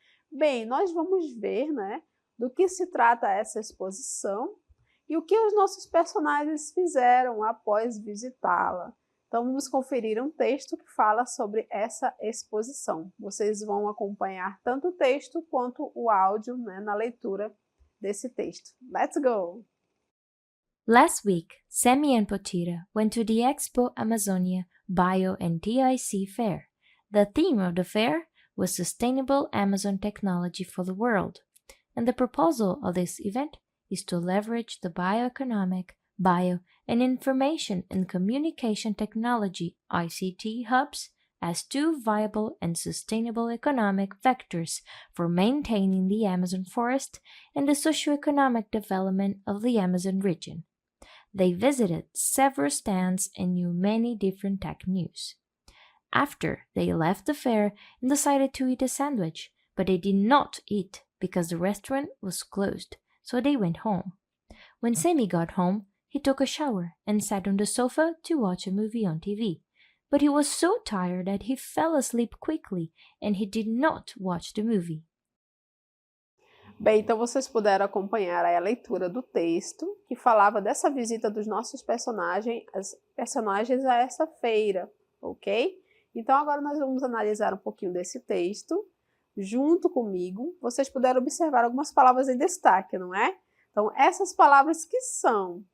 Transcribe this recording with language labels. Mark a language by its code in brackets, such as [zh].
[pt] Bem, nós vamos ver, né, do que se trata essa exposição e o que os nossos personagens fizeram após visitá-la. Então vamos conferir um texto que fala sobre essa exposição. Vocês vão acompanhar tanto o texto quanto o áudio, né, na leitura desse texto. [en] Let's go! Last week, Sammy and Potira went to the Expo Amazonia Bio and TIC Fair. The theme of the fair was Sustainable Amazon Technology for the World, and the proposal of this event is to leverage the bioeconomic, bio, and information and communication technology ICT hubs as two viable and sustainable economic vectors for maintaining the Amazon forest and the socioeconomic development of the Amazon region. They visited several stands and knew many different tech news. After, they left the fair and decided to eat a sandwich, but they did not eat because the restaurant was closed, so they went home. When Sammy got home, he took a shower and sat on the sofa to watch a movie on TV. But he was so tired that he fell asleep quickly and he did not watch the movie. [pt] Bem, então vocês puderam acompanhar aí a leitura do texto que falava dessa visita dos nossos personagens a essa feira, ok? Então agora nós vamos analisar um pouquinho desse texto junto comigo. Vocês puderam observar algumas palavras em destaque, não é? Então essas palavras que são?